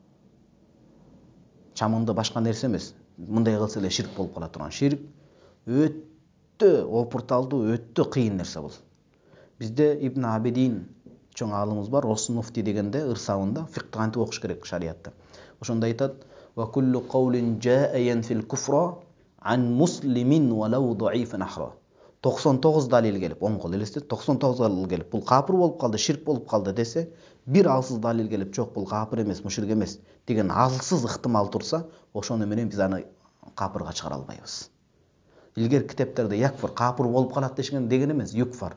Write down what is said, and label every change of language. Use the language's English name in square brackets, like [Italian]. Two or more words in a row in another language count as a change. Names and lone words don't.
[Kyrgyz] Чамынды башка нерсе эмес. Мындай кылса эле ширк болуп кала турган. Ширк өтө опурталдуу, өтө кыйын нерсе бул. Бизде Ибн Абидин чоң аалымыбыз бар, Осун муфти дегенде ырсабында фикты кантип окуш керек шариатта. Ошондо айтат: [Arabic] "وكل قول جاء في الكفر عن مسلم ولو ضعيفا أخرى." [Kyrgyz] 99 далил келип, оң кол элестет, 99 далил келип, бул капыр болуп калды, ширк болуп калды десе, бир алсыз далил келип, жок бул капыр эмес, мушрик эмес деген алсыз ыктымал турса, ошону менен биз аны капырга чыгара албайбыз. Илгер китептерде якфыр капыр болуп калат деген эмес, юкфар.